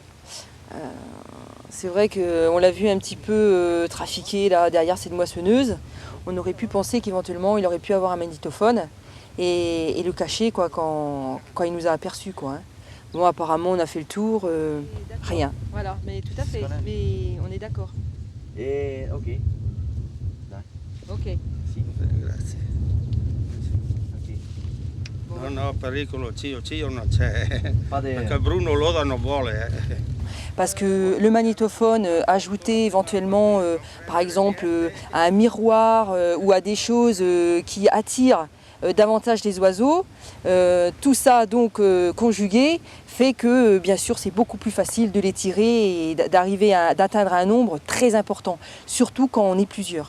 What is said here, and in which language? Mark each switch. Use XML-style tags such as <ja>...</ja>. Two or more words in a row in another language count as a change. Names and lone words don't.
<fr>C'est vrai qu'on l'a vu un petit peu trafiquer là, derrière cette moissonneuse. On aurait pu penser qu'éventuellement il aurait pu avoir un magnétophone et le cacher quoi, quand il nous a aperçus. Quoi, hein. Bon, apparemment on a fait le tour, rien. Voilà, mais tout à fait, mais on est d'accord. Et ok. Ok.</fr> <it>Sì, grazie. No, pericolo, Cio non c'è. Perché Bruno Loda non vuole.</it> <fr>Parce que le magnétophone ajouté éventuellement, par exemple, à un miroir ou à des choses qui attirent davantage les oiseaux, tout ça donc conjugué fait que bien sûr c'est beaucoup plus facile de les tirer et d'atteindre un nombre très important, surtout quand on est plusieurs.</fr>